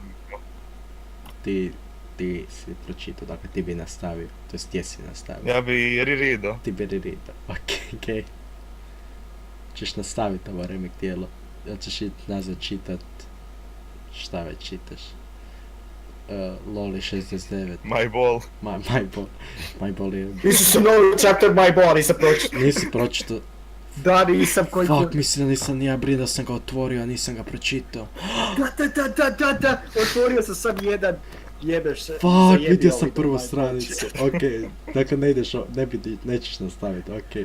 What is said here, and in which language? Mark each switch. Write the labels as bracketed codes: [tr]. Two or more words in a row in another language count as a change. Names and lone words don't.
[bs] ti si pročitao, dakle ti bi nastavio, to jest ti si nastavio. Ja bi rereadao. Ti bi rereadao, okej. Češ nastaviti ovo remek djelo, jel ćeš ići nazad čitat, šta već čitaš? Loli 69, My ball. My ball je... Isu novi chapter My Ball, nisam pročitao. Nisi pročitao. Da, nisam koji... Fuck, mislim da nisam ni ja brida, sam ga otvorio, a nisam ga pročitao. Da, otvorio sam sam jedan, jebeš se. Fuck, vidio sam prvu stranicu, okej. Dakle ne ideš, nećeš nastaviti, okej.